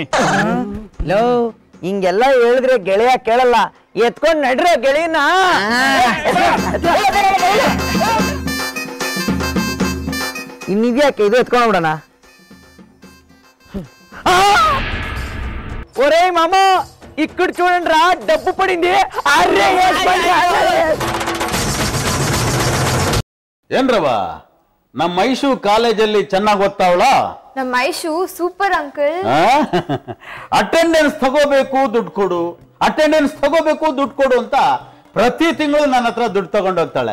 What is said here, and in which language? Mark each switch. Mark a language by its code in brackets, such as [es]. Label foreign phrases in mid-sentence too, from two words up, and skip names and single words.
[kn] ಲೋ, ಹಿಂಗೆಲ್ಲ ಹೇಳಿದ್ರೆ ಗೆಳೆಯ ಕೇಳಲ್ಲ. ಎತ್ಕೊಂಡ್ ನಡ್ರೆ ಗೆಳೆಯನ. ಇನ್ನಿದ್ಯಾಕೆ ಇದು ಎತ್ಕೊಂಡ್ಬಿಡೋಣ. [te] ఒరే మామ, ఇక్కడ చూడండి రా డబ్బు పడింది. అరే [kn] ಏನ್ರವ ನಮ್ಮ ಐಶು ಕಾಲೇಜಲ್ಲಿ ಚೆನ್ನಾಗಿ ಓದ್ತಾವಳ? ನಮ್ಮ ಐಶು [en] super uncle. [kn] ಅಟೆಂಡೆನ್ಸ್ ತಗೋಬೇಕು ದುಡ್ಡು ಕೊಡು, ಅಟೆಂಡೆನ್ಸ್ ತಗೋಬೇಕು ದುಡ್ಡು ಕೊಡು ಅಂತ ಪ್ರತಿ ತಿಂಗಳು ನನ್ನ ಹತ್ರ ದುಡ್ಡು ತಗೊಂಡು ಹೋಗ್ತಾಳೆ.